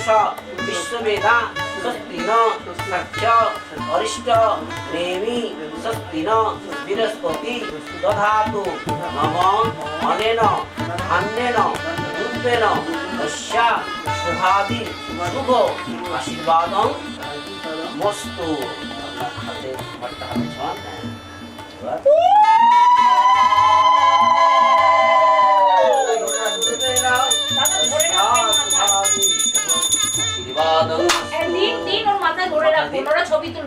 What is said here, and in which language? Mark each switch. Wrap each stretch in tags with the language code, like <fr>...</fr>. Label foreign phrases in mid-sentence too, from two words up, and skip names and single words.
<sa>বিশ্ববেদা স্বস্তি ন সাক্ষ্য অরিষ্ট নেমি স্বস্তি ন বৃহস্পতি দধাতু নম অনেন ধান্যেন রূপেণ অস্যা শুভাদি শুভ আশীর্বাদং মস্তু</sa> <bn>হাতে হাতে ছোঁয়া দিন ওর মাথায় ধরে রাখুন ওরা ছবি তুলবে</bn>